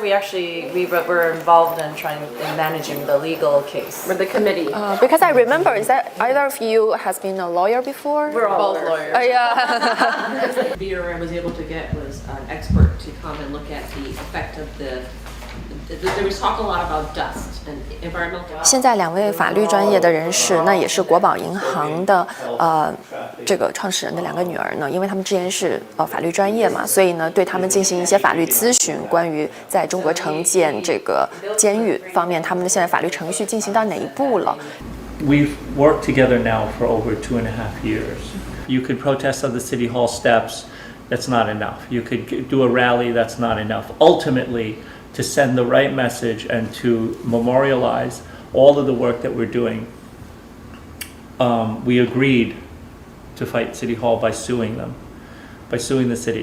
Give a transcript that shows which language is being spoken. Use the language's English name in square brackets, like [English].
[English] We were involved in managing the legal case. We're the committee. Because I remember, is that either of you has been a lawyer before? We're all both lawyers. Yeah. The BRM was able to get was an expert to come and look at the effect of there was talk a lot about dust and environmental. [Chinese] 现在2位法律专业的人士，那也是国宝银行的这个创始人的2个女儿呢，因为他们之前是法律专业嘛，所以呢对他们进行一些法律咨询，关于在中国城建这个监狱方面，他们的现在法律程序进行到哪一步了。 [English] We've worked together now for over 2.5 years. You could protest on the City Hall steps, that's not enough. You could do a rally, that's not enough. Ultimately, to send the right message and to memorialize all of the work that we're doing, we agreed to fight City Hall by suing them, by suing the city.